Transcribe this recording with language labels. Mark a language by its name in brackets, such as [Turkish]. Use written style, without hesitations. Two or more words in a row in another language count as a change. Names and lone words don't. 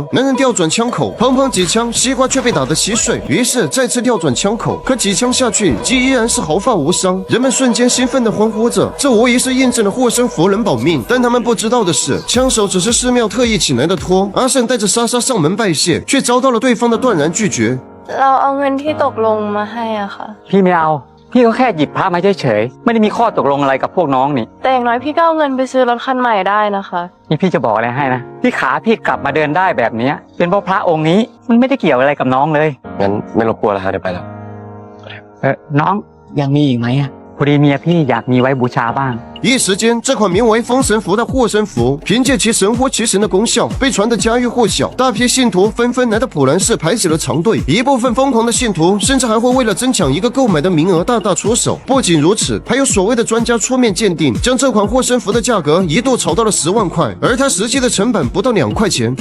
[Chinese] 男人调转枪口，砰砰几枪，西瓜却被打得稀碎。于是再次调转枪口，可几枪下去，鸡依然是毫发无伤。人们瞬间兴奋地欢呼着，这无疑是印证了护身符能保命。但他们不知道的是，枪手只是寺庙特意请来的托。阿胜带着莎莎上门拜谢，却遭到了对方的断然拒绝。 [Thai] เราเอาเงินที่ตกลงมาให้อ่ะค่ะ พี่ไม่เอาพี่ก็แค่หยิบพระมาเฉยๆไม่ได้มีข้อตกลงอะไรกับพวกน้องนี่ แต่อย่างน้อยพี่ก็เอาเงินไปซื้อรถคันใหม่ได้นะคะ นี่พี่จะบอกอะไรให้นะที่ขาพี่กลับมาเดินได้แบบเนี้ยเป็นเพราะพระองค์นี้มันไม่ได้เกี่ยวอะไรกับน้องเลย งั้นไม่รบกวนแล้วฮะเดี๋ยวไปแล้ว น้องยังมีอีกไหมอะพอดีเมียพี่อยากมีไว้บูชาบ้าง [Chinese] 一时间，这款名为封神符的护身符，凭借其神乎其神的功效，被传得家喻户晓。大批信徒纷纷来到普兰市排起了长队，一部分疯狂的信徒甚至还会为了争抢一个购买的名额大打出手。不仅如此，还有所谓的专家出面鉴定，将这款护身符的价格一度炒到了10万块，而它实际的成本不到2块钱。